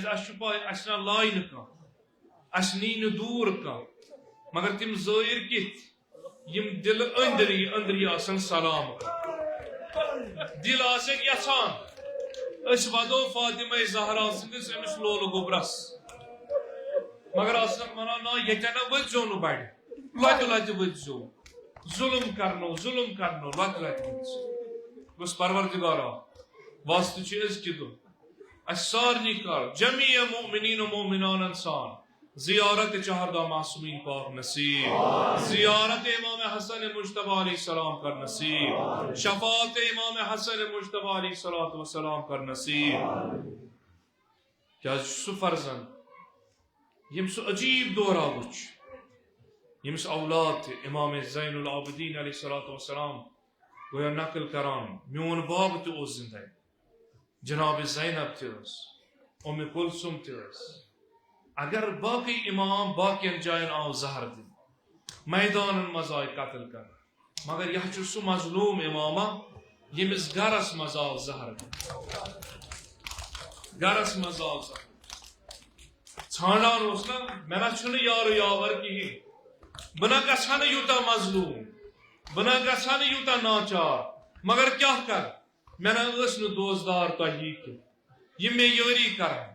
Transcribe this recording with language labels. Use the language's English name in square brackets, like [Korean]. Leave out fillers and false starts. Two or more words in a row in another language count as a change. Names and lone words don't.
[Kashmiri] اَسہِ چھُ پاے اَسہِ نہ لایہِ نہٕ کانٛہہ اَسہِ نی نہٕ دوٗر کانٛہہ مگر تِم زٲیِر کِتھ یِم دِلہٕ أنٛدری آسن سلام دِل آسٮ۪کھ یژھان أسۍ ودو فاطمہ زہرا سٕنٛدِس أمِس لولہٕ گوٚبرس مگر آسنکھ ونان نا ییٚتٮ۪ن نہ ؤتھۍزیو نہٕ بڑِ لتہِ لتہِ ؤتھۍزیو ظلم کرنو لت گوس پروردگارا واسطہ چھ أزکہِ دۄہ اس سارنی کر جميع مؤمنین و مومنان انسان زیارت چہردہ معصومین پاک نصیب، زیارت امام حسن مجتبی [Arabic] علیہ السلام [Kashmiri] کر نصیب، شفاعت امام حسن مجتبی [Arabic] علیہ السلام [Kashmiri] کر نصیب. کیا سو فرزند یم سو عجیب دورہ وچ یمس اولاد تھے امام زین العابدین [Arabic] علیہ السلام [Kashmiri] گویا نقل کران میون باب تہ اوس زندہ جناب زینب تہ ٲس ام کلثوم تہ ٲس. اگر باقی امام باقین جائن آو زہر دن میدان مز آئی قتل کر مگر یہ چھ سو مظلوم امامہ یمس گرس مز آو زہر دن گرس مز آو زہر ژھانڈان اوس نا مے نا چھُنہٕ یارو یاور کہین بہ نا گژھا نہٕ یوٗتاہ مظلوم بہ نا گژھا نہٕ یوٗتاہ ناچار مگر کیا کر مے نا ٲس نہٕ دوزدار تۄہہِ کینٛہہ یِم مےٚ یٲری کرن.